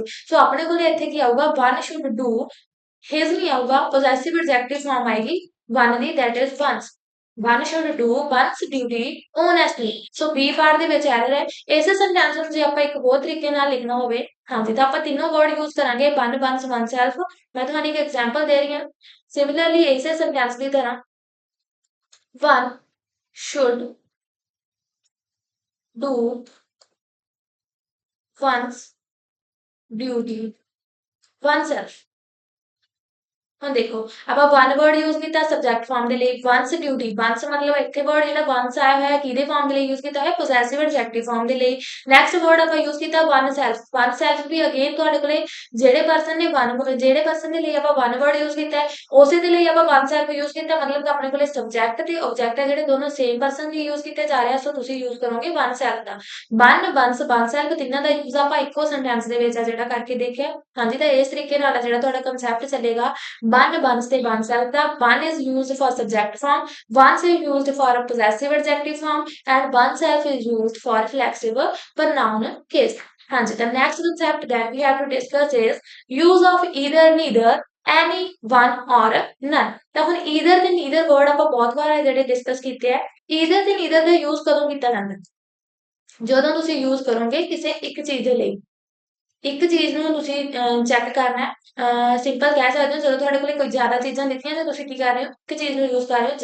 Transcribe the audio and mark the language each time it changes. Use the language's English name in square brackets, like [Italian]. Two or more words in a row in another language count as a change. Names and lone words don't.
[Punjabi] ਸੋ ਆਪਣੇ ਕੋਲ ਇੱਥੇ ਕੀ ਆਊਗਾ, [English] one should do, [Punjabi] ਹਿਜ਼ ਨਹੀਂ ਆਊਗਾ, [English] possessive adjective form [Punjabi] ਆਏਗੀ ਵਨ ਦੀ, [English] that is one's. one should do one's duty honestly. [Punjabi] ਸੋ [English] B part [Punjabi] ਦੇ ਵਿੱਚ ਐਰਰ ਹੈ। ਇਸੇ ਸੈਂਟੈਂਸ ਨੂੰ ਜੇ ਆਪਾਂ ਇੱਕ ਹੋਰ ਤਰੀਕੇ ਨਾਲ ਲਿਖਣਾ ਹੋਵੇ, ਹਾਂਜੀ, ਤਾਂ ਆਪਾਂ ਤਿੰਨੋਂ [English] word use [Punjabi] ਕਰਾਂਗੇ [English] one one's oneself. [Punjabi] ਮੈਂ ਤੁਹਾਨੂੰ ਇੱਕ ਐਗਜ਼ਾਮਪਲ ਦੇ ਰਹੀ ਹਾਂ। ਸਿਮਿਲਰਲੀ ਇਸੇ ਸੈਂਟੈਂਸ ਦੀ ਤਰ੍ਹਾਂ [English] one should do one's duty oneself। [Punjabi] ਹੁਣ ਦੇਖੋ ਆਪਾਂ [English] one word use [Punjabi] ਕੀਤਾ [English] subject form [Punjabi] ਦੇ ਲਈ, [English] one's duty, [Punjabi] ਵਨਸ ਮਤਲਬ ਇੱਥੇ ਵਰਡ ਜਿਹੜਾ ਵਨਸ ਆਇਆ ਹੋਇਆ ਕਿਹਦੇ ਫॉर्म ਦੇ ਲਈ ਯੂਜ਼ ਕੀਤਾ ਹੈ, [English] possessive adjective form [Punjabi] ਦੇ ਲਈ। [English] next word [Punjabi] ਆਪਾਂ ਯੂਜ਼ ਕੀਤਾ [English] oneself. oneself [Punjabi] ਵੀ ਅਗੇਨ ਤੁਹਾਡੇ ਕੋਲੇ ਜਿਹੜੇ ਪਰਸਨ ਦੇ ਲਈ ਆਪਾਂ [English] one word use [Punjabi] ਕੀਤਾ ਹੈ ਉਸੇ ਦੇ ਲਈ ਆਪਾਂ [English] oneself use [Punjabi] ਕੀਤਾ, ਮਤਲਬ ਕਿ ਆਪਣੇ ਕੋਲੇ ਸਬਜੈਕਟ ਤੇ ਆਬਜੈਕਟ ਹੈ ਜਿਹੜੇ ਦੋਨੋਂ [English] same person [Punjabi] ਲਈ ਯੂਜ਼ ਕੀਤੇ ਜਾ ਰਹੇ ਆ। ਸੋ ਤੁਸੀਂ ਯੂਜ਼ ਕਰੋਗੇ [English] oneself [Punjabi] ਦਾ। [English] one one's oneself [Punjabi] ਤਿੰਨਾਂ ਦਾ ਯੂਜ਼ ਆਪਾਂ ਇੱਕੋ ਸੈਂਟੈਂਸ ਦੇ ਵਿੱਚ ਆ ਜਿਹੜਾ ਕਰਕੇ ਦੇਖਿਆ। ਹਾਂਜੀ, ਤਾਂ ਇਸ ਤਰੀਕੇ ਨਾਲ ਜਿਹੜਾ ਤੁਹਾਡਾ ਕਨਸੈਪਟ ਚੱਲੇਗਾ। [English] One ones ਤੇ oneself ਦਾ one is used for subject form, once is used for a possessive adjective form and oneself is used for reflexive pronoun case। ਹਾਂਜੀ, the next concept that we have to discuss is use of either, neither, any, one or none। [Punjabi] ਤਾਂ ਹੁਣ either ਤੇ neither word ਆਪਾਂ ਬਹੁਤ ਵਾਰ ਹੈ ਜਿਹੜੇ ਡਿਸਕਸ ਕੀਤੇ ਆ। either ਤੇ neither ਦਾ ਯੂਜ਼ ਕਦੋਂ ਕੀਤਾ ਜਾਂਦਾ, ਜਦੋਂ ਤੁਸੀਂ ਯੂਜ਼ ਕਰੋਗੇ ਕਿਸੇ ਇੱਕ ਚੀਜ਼ ਦੇ ਲਈ। ਇੱਕ ਚੀਜ਼ ਨੂੰ ਤੁਸੀਂ ਚੈੱਕ ਕਰਨਾ ਹੈ, ਸਿੰਪਲ ਕਹਿ ਸਕਦੇ ਹੋ ਜਦੋਂ ਤੁਹਾਡੇ ਕੋਲ ਕੋਈ ਜ਼ਿਆਦਾ ਚੀਜ਼ਾਂ ਦਿੱਤੀਆਂ ਤਾਂ ਤੁਸੀਂ ਕੀ ਕਰ ਰਹੇ ਹੋ, ਇੱਕ ਚੀਜ਼ ਨੂੰ ਯੂਜ਼ ਕਰ ਰਹੇ ਹੋ।